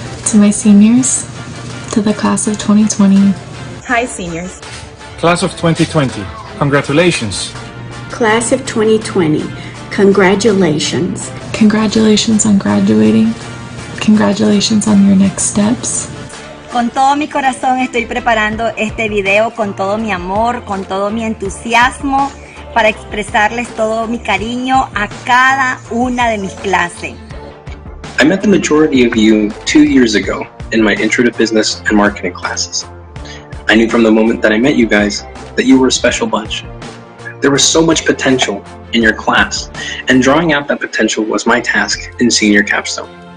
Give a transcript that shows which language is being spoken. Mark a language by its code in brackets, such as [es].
[en] To my seniors, to the class of 2020. Hi seniors. Class of 2020, congratulations. Class of 2020, congratulations. Congratulations on graduating. Congratulations on your next steps. [es] Con todo mi corazón estoy preparando este video con todo mi amor, con todo mi entusiasmo para expresarles todo mi cariño a cada una de mis clases. [en] I met the majority of you 2 years ago in my Intro to Business and Marketing classes. I knew from the moment that I met you guys that you were a special bunch. There was so much potential in your class, and drawing out that potential was my task in senior capstone.